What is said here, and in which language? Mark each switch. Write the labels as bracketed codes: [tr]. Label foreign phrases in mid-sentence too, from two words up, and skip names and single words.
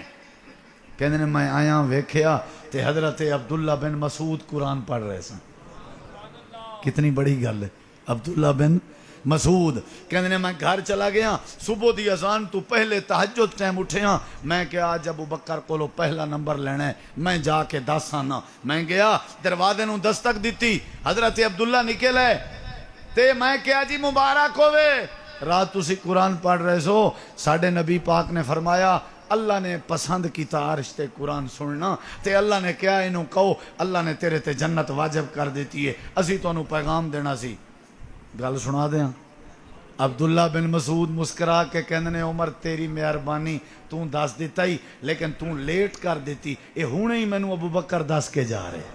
[pa] کہندے نے میں آیا ویکھیا تے حضرت عبداللہ بن مسعود قرآن پڑھ رہے سن. کتنی بڑی گل ہے. عبداللہ بن مسعود کہندے نے میں گھر چلا گیا, صبح دی اذان تو پہلے تہجد ٹائم اٹھیا, میں کہ آج ابو بکر کولو پہلا نمبر لینا ہے, میں جا کے دس آنا. میں گیا دروازے نو دستک دیتی, حضرت عبداللہ نکلے تے میں کیا جی مبارک ہوئے, رات تسی قرآن پڑھ رہے سو, ساڈے نبی پاک نے فرمایا اللہ نے پسند کیتا عرش تے قرآن سننا, تے اللہ نے کیا انہوں کہو اللہ نے تیرے تے جنت واجب کر دیتی ہے, اسی تو انہوں پیغام دینا سی. گل سنا دیاں. عبداللہ بن مسعود مسکرا کے کہندے نے عمر تیری مہربانی, تو دس دیتا ہی لیکن تو لیٹ کر دیتی, اے ہونے ہی مینوں ابو بکر دس کے جا رہے.